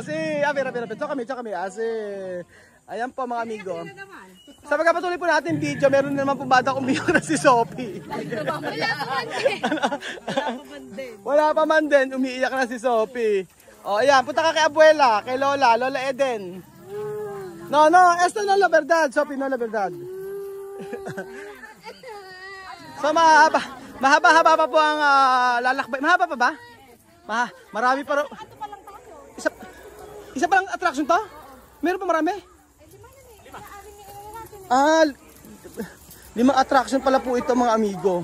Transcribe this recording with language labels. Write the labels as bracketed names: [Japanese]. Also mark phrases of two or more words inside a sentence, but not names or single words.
[Filipino] Ito kami. Ayan po mga amigo. Sa pagkapatuloy po natin video, meron na naman po batang umiyak na si Sophie. Wala pa man din, umiiyak na si Sophie. Ayan, punta ka kay abuela, kay Lola Eden. [Spanish] No, esto no la verdad, Sophie, no la verdad. [Filipino] So mahaba pa po ang lalakbay. Mahaba pa ba? Marami pa Isa pa lang attraction to? Meron pa marami? 5 attraction pala po ito mga amigo.